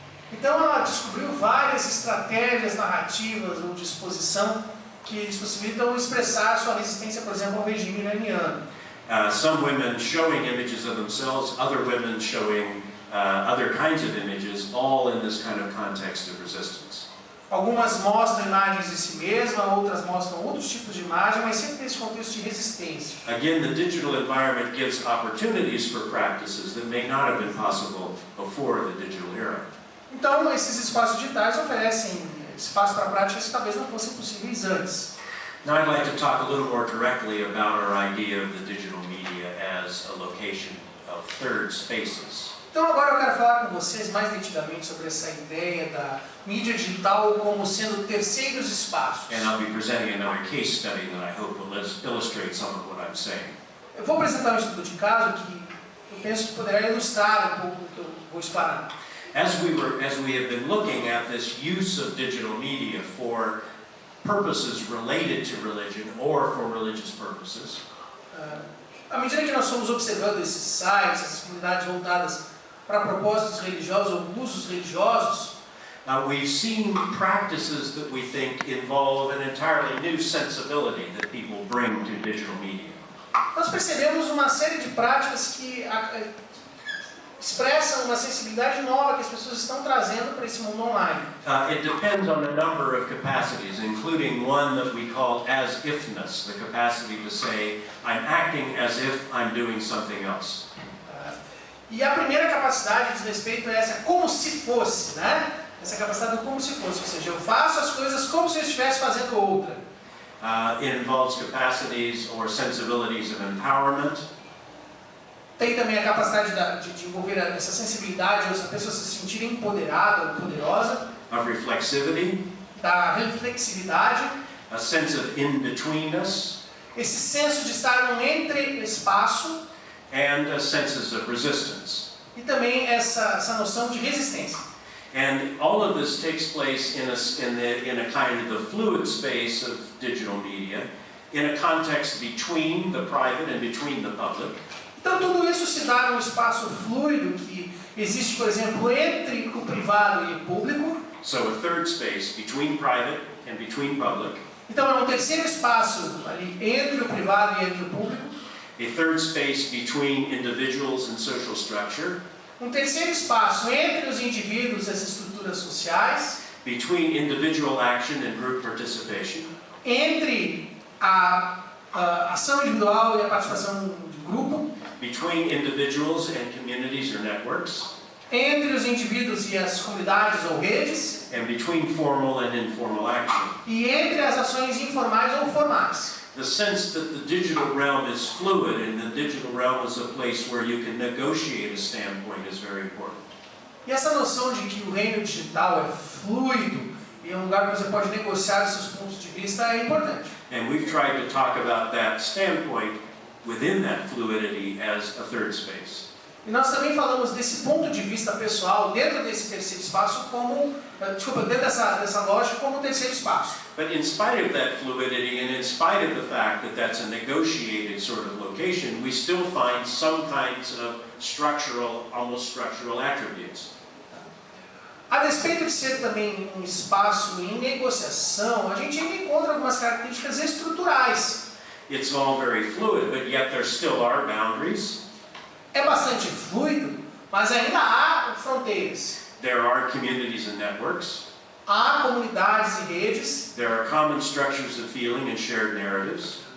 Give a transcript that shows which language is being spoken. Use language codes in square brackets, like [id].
[pt] Então ela descobriu várias estratégias narrativas ou de exposição que lhes possibilitam expressar sua resistência, por exemplo, ao regime iraniano. [en] Some women showing images of themselves, other women showing other kinds of images, all in this kind of context of resistance. [pt] Algumas mostram imagens de si mesma, outras mostram outros tipos de imagem, mas sempre nesse contexto de resistência. [en] Again, the digital environment gives opportunities for practices that may not have been possible before the digital era. [pt] Então, esses espaços digitais oferecem espaço para práticas que talvez não fossem possíveis antes. [en] Now I'd like to talk a little more directly about our idea of the digital media as a location of third spaces. [pt] Então agora eu quero falar com vocês mais detidamente sobre essa ideia da mídia digital como sendo terceiros espaços. [en] And I'll be presenting another case study that I hope will illustrate some of what I'm saying. [pt] Eu vou apresentar um estudo de caso que eu penso que poderá ilustrar um pouco do que eu vou explanar. [en] As we have been looking at this use of digital media for purposes related to religion or for religious purposes, [pt] à medida que nós fomos observando esses sites, essas comunidades voltadas para propósitos religiosos ou usos religiosos, [en] we've seen practices that we think involve an entirely new sensibility that people bring to digital media. [pt] Nós percebemos uma série de práticas que expressam uma sensibilidade nova que as pessoas estão trazendo para esse mundo online. [en] It depends on a number of capacities, including one that we call as-ifness, the capacity to say, I'm acting as if I'm doing something else. [pt] E a primeira capacidade diz respeito a essa como se fosse, né? Essa capacidade do como se fosse, ou seja, eu faço as coisas como se eu estivesse fazendo outra. [en] It involves capacities or sensibilities of empowerment. [pt] Tem também a capacidade de envolver essa sensibilidade, ou a pessoa se sentir empoderada ou poderosa. [en] Of reflexivity. [pt] Da reflexividade. [en] A sense of in-betweenness. [pt] Esse senso de estar num entre-espaço. [en] And senses of resistance. [pt] E também essa noção de resistência. [en] And all of this takes place in a kind of the fluid space of digital media, in a context between the private and between the public. [pt] Então tudo isso se dá num espaço fluido que existe, por exemplo, entre o privado e o público. [en] So a third space between private and between public. [pt] Então é um terceiro espaço ali entre o privado e entre o público. [en] A third space between individuals and social structure. [pt] Um terceiro espaço entre os indivíduos e as estruturas sociais. [en] Between individual action and group participation. [pt] Entre a ação individual e a participação de grupo. [en] Between individuals and communities or networks. [pt] Entre os indivíduos e as comunidades ou redes. [en] And between formal and informal action. [pt] E entre as ações informais ou formais. [en] The sense that the digital realm is fluid and the digital realm is a place where you can negotiate a standpoint is very important. [pt] E essa noção de que o reino digital é fluido e é um lugar que você pode negociar os seus pontos de vista é importante. [en] And we've tried to talk about that standpoint within that fluidity as a third space. [pt] E nós também falamos desse ponto de vista pessoal dentro desse terceiro espaço como, dentro dessa lógica como terceiro espaço. [en] But in spite of that fluidity and in spite of the fact that that's a negotiated sort of location, we still find some kinds of almost structural attributes. [pt] A despeito de ser também um espaço em negociação, a gente ainda encontra algumas características estruturais. [en] It's all very fluid, but yet there still are boundaries. [pt] É bastante fluido, mas ainda há fronteiras. [en] There are communities and networks. [pt] Há comunidades e redes. [en] There are common structures of feeling and shared narratives.